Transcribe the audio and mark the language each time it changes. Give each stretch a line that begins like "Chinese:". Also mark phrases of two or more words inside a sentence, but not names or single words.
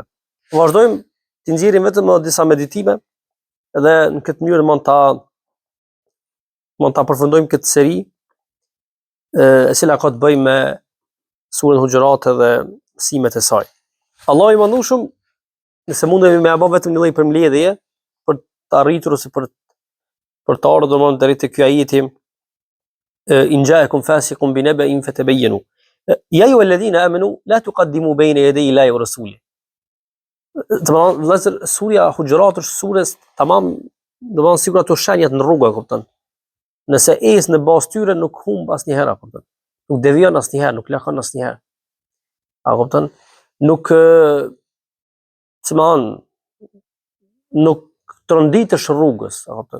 Albanian: Vazhdojmë të nxjerrim vetëm disa meditime edhe në këtë mënyrë mund ta përfundojmë këtë seri e cila ka të bëjë me surën Hujurat edhe mësimet e saj. Allahu I mëndosur, nëse mundemi me apo vetëm një lloj përmbledhje për të arritur ose për të ardhur domosdoshmë deri te ky ajeti
Arabic: إن جاءكم فاسق بنبإ فتبينوا يا أيها الذين آمنوا لا تقدموا بين يدي الله ورسوله.
Albanian: Domosdoshmë vëllazër, surja Hujurat është sures tamam, domosdoshmë sikur ato shenjat në rrugë, kupton. Nëse ecë në bazë tyre nuk humb asnjëherë, kupton. Nuk devion asnjëherë, nuk lakon asnjëherë. A kupton? Nuk nuk tronditesh rrugës, a kupton.